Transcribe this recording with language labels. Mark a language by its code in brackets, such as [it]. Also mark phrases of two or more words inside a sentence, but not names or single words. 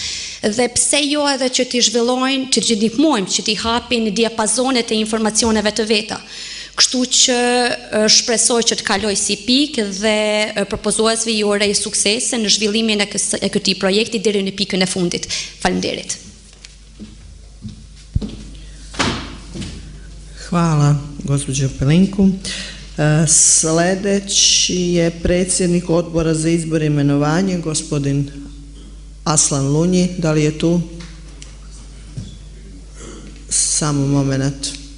[sq] Dhe pse jo edhe që të zhvillojnë, që të ndihmojmë, që të hapin diapazonet e informacioneve të veta. Kështu që shpresoj që të kaloj si pikë dhe propozuesve ju urej suksese në zhvillimin e këtij projekti deri në pikën e fundit. Faleminderit. [sr] Hvala, gospođo Pelinku. Sledeći je predsjednik Odbora za izbor i imenovanje, gospodin Aslan Lunji. Da li je tu? Samo moment.